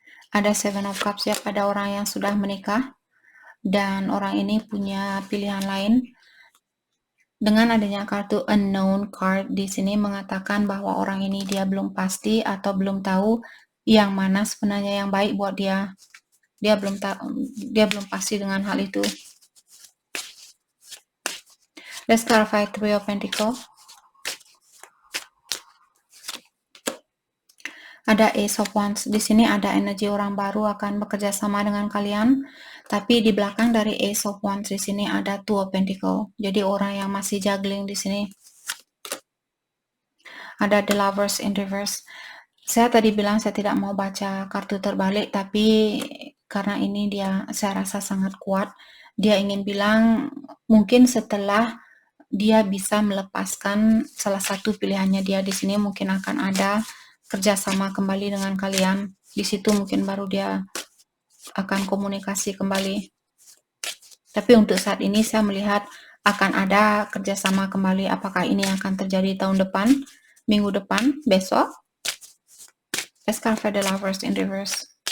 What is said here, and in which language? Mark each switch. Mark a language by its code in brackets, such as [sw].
[id] Ada Seven of Cups ya, pada orang yang sudah menikah. Dan orang ini punya pilihan lain. Dengan adanya kartu Unknown card di sini mengatakan bahwa orang ini dia belum pasti atau belum tahu yang mana sebenarnya yang baik buat dia. Dia belum pasti dengan hal itu. [en] Let's clarify Three of Pentacles. [id] Ada Ace of Wands. Di sini ada energi orang baru akan bekerja sama dengan kalian. Tapi di belakang dari Ace of Wands di sini ada Two of Pentacles. Jadi orang yang masih juggling di sini. Ada The Lovers in Reverse. Saya tadi bilang saya tidak mau baca kartu terbalik, tapi karena ini saya rasa sangat kuat. Dia ingin bilang mungkin setelah dia bisa melepaskan salah satu pilihannya dia di sini, mungkin akan ada kerjasama kembali dengan kalian. Di situ mungkin baru dia akan komunikasi kembali. Tapi untuk saat ini saya melihat akan ada kerjasama kembali. Apakah ini akan terjadi tahun depan, minggu depan, besok? [en] Let's clarify the lovers in reverse.